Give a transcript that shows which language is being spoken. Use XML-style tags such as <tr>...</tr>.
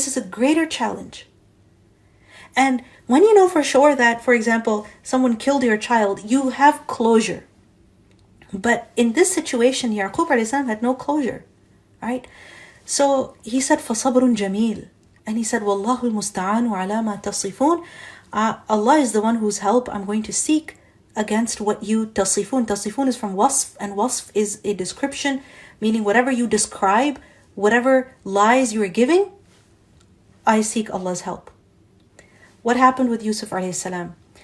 <en>This is a greater challenge. And when you know for sure that, for example, someone killed your child, you have closure. But in this situation, Yaqub alayhi salam had no closure, right? So he said,</en> <ar>فَصَبْرٌ جَمِيلٌ.</ar> <en>And he said,</en> <ar>وَاللَّهُ الْمُسْتَعَانُ عَلَى مَا تَصِفُونَ.</ar> <en>Allah is the one whose help I'm going to seek against what you tasifun. Tasifun is from wasf, and wasf is a description, meaning whatever you describe, whatever lies you are giving, I seek Allah's help. What happened with Yusuf alayhi salam?</en>